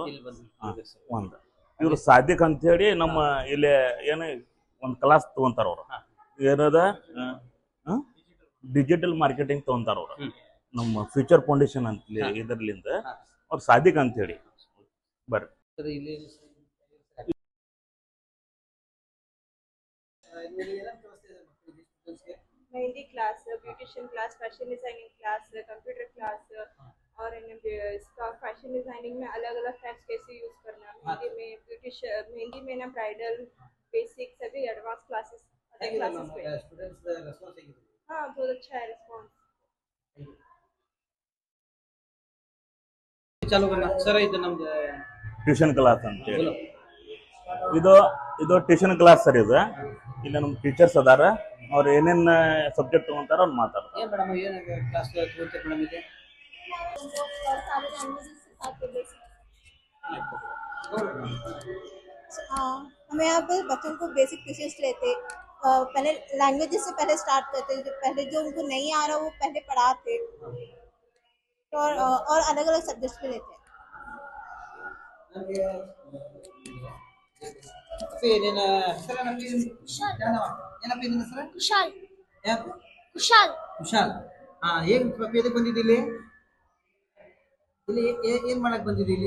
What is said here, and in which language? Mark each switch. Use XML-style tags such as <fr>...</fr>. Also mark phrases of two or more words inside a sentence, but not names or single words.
<kn>ಒಂದು ಇವರು ಸಾದಿಕ್ ಅಂತೇಳಿ ನಮ್ಮ ಇಲ್ಲಿ ಏನು ಒಂದು ಕ್ಲಾಸ್ ತೊಗೊಂತಾರ ಅವರು. ಏನದ</kn> <en>digital marketing</en> <kn>ತೊಗೊಂತಾರ ಅವರು ನಮ್ಮ ಫ್ಯೂಚರ್ ಫೌಂಡೇಶನ್ ಅಂತ ಇದರ್ಲಿಂದ. ಅವ್ರು ಸಾದಿಕ್ ಅಂತೇಳಿ ಬರ್ರಿ. ಸರ್ ಇಲ್ಲಿ</kn> <hi>मेहंदी क्लास,</hi> <en>beautician class, fashion designing class, computer class</en> <hi>और इसका</hi> <en>fashion designing</en> <hi>में अलग अलग टाइप्स कैसे यूज करना, मेहंदी में ब्यूटिशियन, मेहंदी में ना</hi> <en>bridal basic</en> <hi>सभी</hi> <en>advance classes</en> <hi>अलग क्लासेस पे।</hi> <en>students response</en> <kn>ಹೇಗಿದೆ?</kn> <hi>हाँ बहुत अच्छा है रिस्पांस।</hi> <kn>ಚಾಲು करना ಸರ್. ಇದು ನಮ್ದು</kn> <en>tuition class</en> <kn>ಅಂತೇಳಿ ಇದು</kn> <en>tuition class</en> <kn>ಸರ್. ಇದು ಇಲ್ಲಿ ನಮ್ಮ ಟೀಚರ್ಸ್ ಅದಾರ. ಅವ್ರು ಏನೇನು ಸಬ್ಜೆಕ್ಟ್ ತೊಗೊಂತಾರ ಅವ್ರು ಮಾತಾಡ್ತಾರೆ. ಏನು ಮೇಡಮ್ ಏನು ಕ್ಲಾಸ್ ತಗೋತೀವಿ ಮೇಡಮ್ ಇದೆ?</kn> <hi>हमें यहाँ पर बच्चों को</hi> <en>basic questions</en> <hi>लेते, पहले लैंग्वेजेस से पहले स्टार्ट करते, पहले जो उनको नहीं आ रहा वो पहले पढ़ाते, और अलग अलग सब्जेक्ट्स पे लेते हैं.</hi> <kn>ಏನೇನು ಹೆಸರು ನಮಗೆ? ಏನಪ್ಪ ಇದನ್ನ ಹೆಸರು? कुशाल. ಯಾರು? कुशाल. ವಿಶಾಲ್. ಹೇಗೆ ಎದಕ್ಕೆ ಬಂದಿದ್ದಿ ಇಲ್ಲಿ? ಇಲ್ಲಿ ಏನು ಮಾಡಕ್ಕೆ ಬಂದಿದ್ದಿ ಇಲ್ಲಿ?</kn>